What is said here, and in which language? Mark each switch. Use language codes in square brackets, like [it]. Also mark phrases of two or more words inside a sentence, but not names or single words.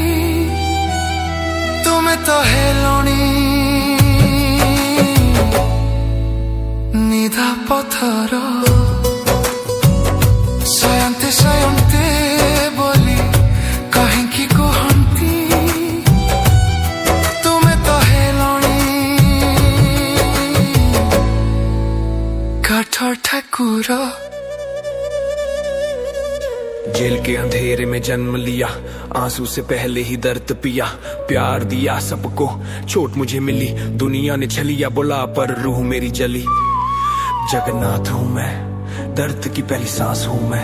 [or] ତୁମେ ତ ହେଲଣି ନିଧା ପଥର, ସୟନ୍ତେ ସୟନ୍ତେ ବୋଲି କାହିଁକି କୁହନ୍ତି, ତୁମେ ତ ହେଲଣି କାଠ ଠାକୁର। [hi] जेल के अंधेरे में जन्म लिया, आंसू से पहले ही दर्द पिया, प्यार दिया सबको, चोट मुझे मिली, दुनिया ने छलिया बोला पर रूह मेरी जली, जगन्नाथ हूँ मैं, दर्द की पहली सांस हूँ मैं।